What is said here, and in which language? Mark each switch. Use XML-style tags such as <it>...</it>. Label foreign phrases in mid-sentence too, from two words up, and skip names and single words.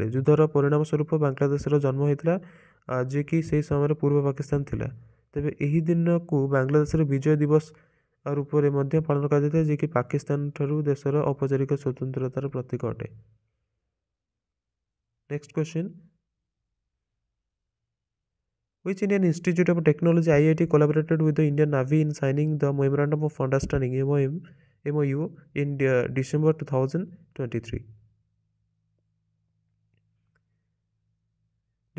<or>ଯୁଦ୍ଧର ପରିଣାମ ସ୍ୱରୂପ ବାଂଲାଦେଶର ଜନ୍ମ ହୋଇଥିଲା, ଯିଏକି ସେହି ସମୟରେ ପୂର୍ବ ପାକିସ୍ତାନ ଥିଲା। ତେବେ ଏହି ଦିନକୁ ବାଂଲାଦେଶର ବିଜୟ ଦିବସ ରୂପରେ ମଧ୍ୟ ପାଳନ କରାଯାଇଥାଏ, ଯିଏକି ପାକିସ୍ତାନ ଠାରୁ ଦେଶର ଔପଚାରିକ ସ୍ୱତନ୍ତ୍ରତାର ପ୍ରତୀକ ଅଟେ।</or> <en>next question. Which Indian Institute of Technology IIT collaborated with the Indian Navy in signing the Memorandum of Understanding MOU in December 2023?</en>